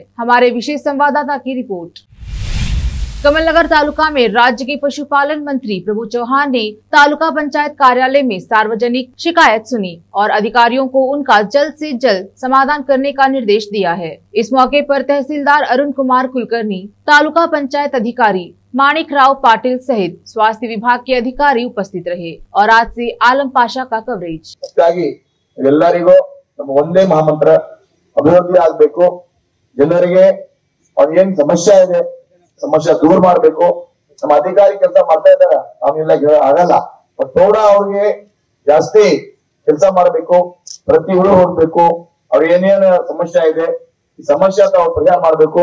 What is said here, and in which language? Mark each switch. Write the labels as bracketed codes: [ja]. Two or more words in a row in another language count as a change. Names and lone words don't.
[hi] हमारे विशेष संवाददाता की रिपोर्ट। कमलनगर तालुका में राज्य के पशुपालन मंत्री प्रभु चौहान ने तालुका पंचायत कार्यालय में सार्वजनिक शिकायत सुनी और अधिकारियों को उनका जल्द से जल्द समाधान करने का निर्देश दिया है। इस मौके पर तहसीलदार अरुण कुमार कुलकर्णी, तालुका पंचायत अधिकारी माणिक राव पाटिल सहित स्वास्थ्य विभाग के अधिकारी उपस्थित रहे और आज से आलम पाशा का कवरेज। [kn] ಎಲ್ಲರಿಗೂ ನಮ್ಮ ಒಂದೇ ಮಹಾಮಂತ್ರ ಅಭಿವೃದ್ಧಿ ಆಗಬೇಕು, ಜನರಿಗೆ और ಏನ್ ಸಮಸ್ಯೆ ಇದೆ ಸಮಸ್ಯೆ ದೂರ ಮಾಡಬೇಕು। ನಮ್ಮ ಅಧಿಕಾರಿ ಕೆಲಸ ಮಾಡ್ತಾ ಇದ್ದಾರೆ, ನಾವೆಲ್ಲ ಆಗಲ್ಲ, ಬಟ್ ನೋಡ ಅವ್ರಿಗೆ ಜಾಸ್ತಿ ಕೆಲಸ ಮಾಡಬೇಕು, ಪ್ರತಿ ಹುಳು ಹೋಗ್ಬೇಕು, ಅವ್ರ ಏನೇನ ಸಮಸ್ಯೆ ಇದೆ ಈ ಸಮಸ್ಯೆ ಅಂತ ಅವ್ರು ಪರಿಹಾರ ಮಾಡಬೇಕು।